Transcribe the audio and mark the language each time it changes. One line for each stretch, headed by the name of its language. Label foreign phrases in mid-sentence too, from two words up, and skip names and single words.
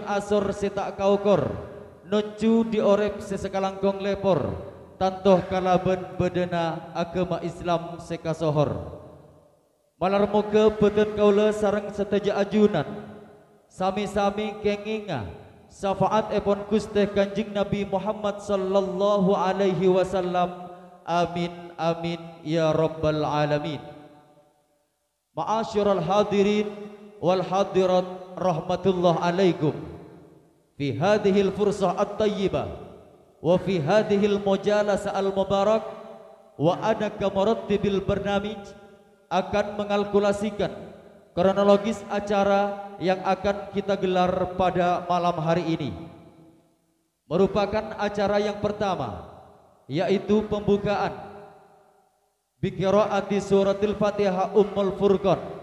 Madurese: asor setak kaukor nuncu diorep sesekalangkong lepor tantoh kalaben bedena agama Islam sekasohor malar moga beten kaula sareng seteja ajunan sami-sami kenginga syafaat epon Gusti Kanjeng Nabi Muhammad
Arabic: صلى الله عليه وسلم آمين آمين يا رب العالمين. معاشر الحاضرين والحاضرات رحمة الله عليكم في هذه الفرصة الطيبة وفي هذه المجالسة المباركة وأنا كمرتب البرنامج
Indonesian: akan mengalkulasikan kronologis acara yang akan kita gelar pada malam hari ini merupakan acara yang pertama yaitu pembukaan
Arabic: بقراءة سورة الفاتحة أم الفرقان.